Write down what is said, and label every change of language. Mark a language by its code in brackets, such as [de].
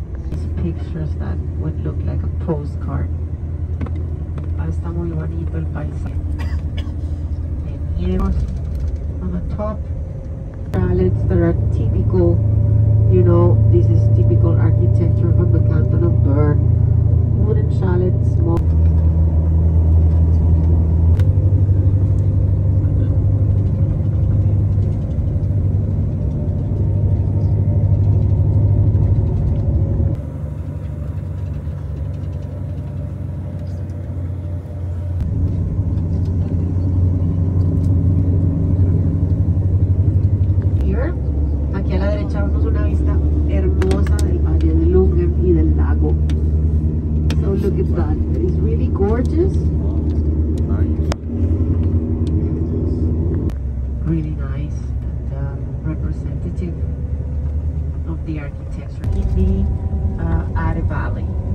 [en] These pictures that would look like a postcard. [es] Está muy bonito el paisaje. [en] De nieves on the top. Chalets that are typical, you know, this is typical architecture from the canton of Bern. Wooden chalets, small. [es] Aquí a la derecha vemos una vista hermosa del Valle de Lungen y del lago. [en] So look at that, it's really gorgeous. Nice. Really nice and representative of the architecture in the Are Valley.